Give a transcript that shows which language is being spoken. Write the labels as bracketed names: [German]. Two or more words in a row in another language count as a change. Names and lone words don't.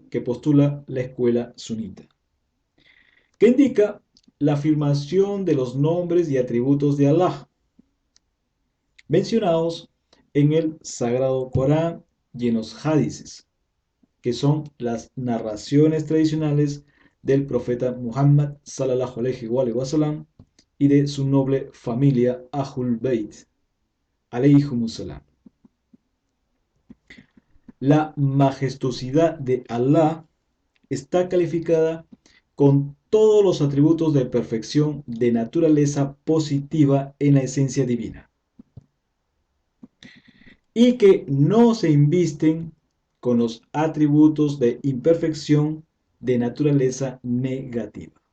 [Spanish] que postula la escuela sunita, que indica la afirmación de los nombres y atributos de Allah, mencionados en el Sagrado Corán y en los hadices, que son las narraciones tradicionales del profeta Muhammad [Arabic] صلى الله عليه وسلم [Spanish] y de su noble familia [Arabic] أهل البيت عليهم السلام. [Spanish] La majestuosidad de Allah está calificada con todos los atributos de perfección de naturaleza positiva en la esencia divina, y que no se invisten con los atributos de imperfección de naturaleza negativa.